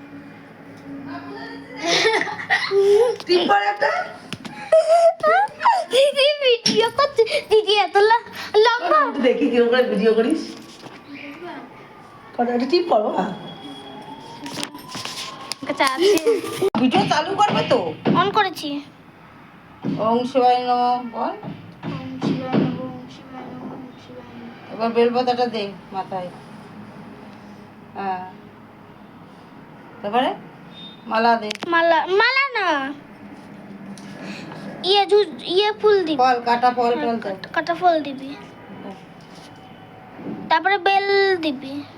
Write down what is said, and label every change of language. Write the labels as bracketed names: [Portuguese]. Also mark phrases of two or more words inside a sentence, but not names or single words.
[Bangla] দিদি ভিডিও করছে। দিদি এত লম্বা দেখি কি করে ভিডিও করিস। কটা টিপ করো। আচ্ছা আছে, ভিডিও চালু করবে তো। অন করেছি। [Sanskrit] ওং শিবায় নমঃ [Bangla] বল। [Sanskrit] ওম শিবায় নমঃ, ওম শিবায় নমঃ, ওম শিবায় নমঃ। [Bangla] এবার বেলপাতাটা দে মাথায়। হ্যাঁ, তারপরে মালা দে। মালা না, ইয়ে ফুল দিবি। ফল কাটা ফল ফল দে। কাটা ফল দিবি, তারপরে বেল দিবি।